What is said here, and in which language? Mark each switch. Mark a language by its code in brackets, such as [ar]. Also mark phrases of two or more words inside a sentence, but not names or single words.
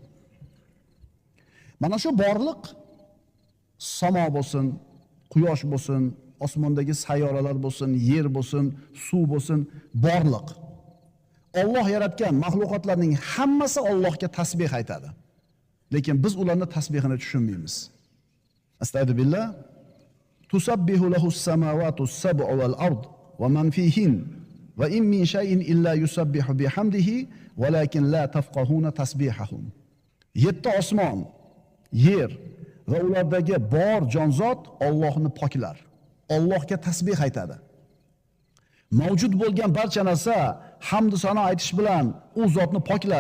[uz] Mana shu borliq samo bo'lsin, quyosh bo'lsin, osmondagi sayyoralar bo'lsin, yer bo'lsin, suv bo'lsin, borliq. Alloh yaratgan mahluqotlarning hammasi Allohga tasbih aytadi. Lekin biz ularning tasbihini tushunmaymiz. Astagfirullah. [ar] تسبح له السماوات السبع والأرض ومن فيهن وإن من شيء إلا يسبح بحمده ولكن لا تفقهون تسبيحهم. [uz] 7 osmon, yer va ulardagi bor jonzot Allohni poklar. Allohga tasbih aytadi. Mavjud bo'lgan barcha narsa hamd sano aytish bilan u zotni poklar.